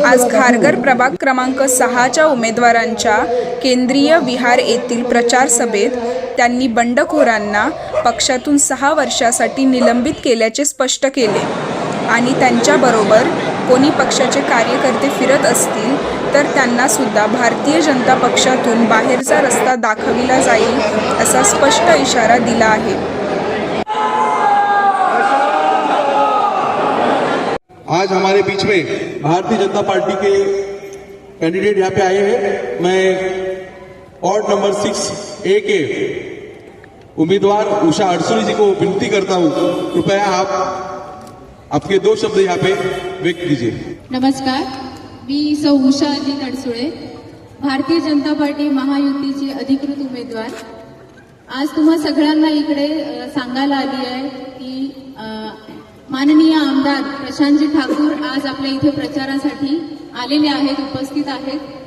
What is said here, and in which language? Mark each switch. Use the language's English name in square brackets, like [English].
[Marathi] आज खारघर प्रभाग क्रमांक 6च्या उमेदवारांच्या केंद्रीय विहार येथील प्रचार सभेत त्यांनी बंडखोरांना पक्षातून 6 वर्षासाठी निलंबित केल्याचे स्पष्ट केले आणि त्यांच्याबरोबर कोणी पक्षाचे कार्यकर्ते फिरत असतील तर त्यांना सुद्धा भारतीय जनता पक्षातून बाहेरचा रस्ता दाखविला जाईल असा स्पष्ट इशारा दिला आहे। [Hindi] आज हमारे बीच में भारतीय जनता पार्टी के कैंडिडेट यहाँ पे आए हैं। मैं वार्ड नंबर 6A के उम्मीदवार उषा अडसुरी जी को विनती करता हूँ, कृपया आप आपके 2 शब्द यहाँ पे व्यक्त कीजिए। [Marathi] नमस्कार, मी सौ उषा अजित अडसुळे, भारतीय जनता पार्टी महायुतीची अधिकृत उमेदवार। आज तुम्हा सगळ्यांना इकडे सांगायला आली आहे की माननीय आमदार प्रशांतजी ठाकूर आज आपल्या इथे प्रचारासाठी आलेले आहेत, उपस्थित आहेत।